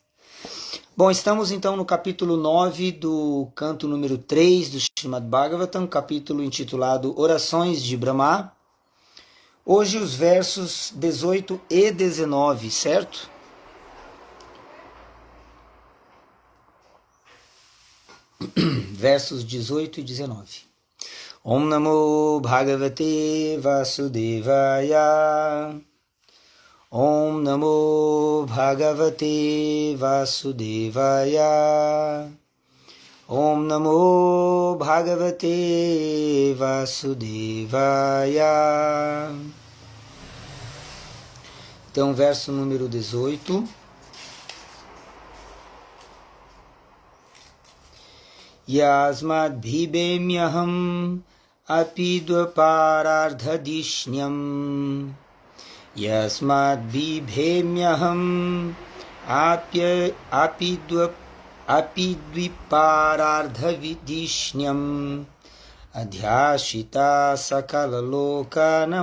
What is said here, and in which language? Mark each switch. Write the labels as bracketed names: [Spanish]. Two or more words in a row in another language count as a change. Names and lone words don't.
[Portuguese] Bom, estamos então no capítulo 9 do canto número 3 do Srimad Bhagavatam, capítulo intitulado Orações de Brahma. Hoje os versos 18 e 19, certo? Versos 18 e 19. [Sanskrit] Om Namo Bhagavate Vasudevaya. Om Namo Bhagavate Vasudevaya. Om Namo Bhagavate Vasudevaya. [Portuguese] Então, verso número 18. [Sanskrit] Yasmad bhibemyaham apidvaparardhadishnyam. Yasmad bibhemyaham apidviparardhavidishnyam adhyashita sakala loka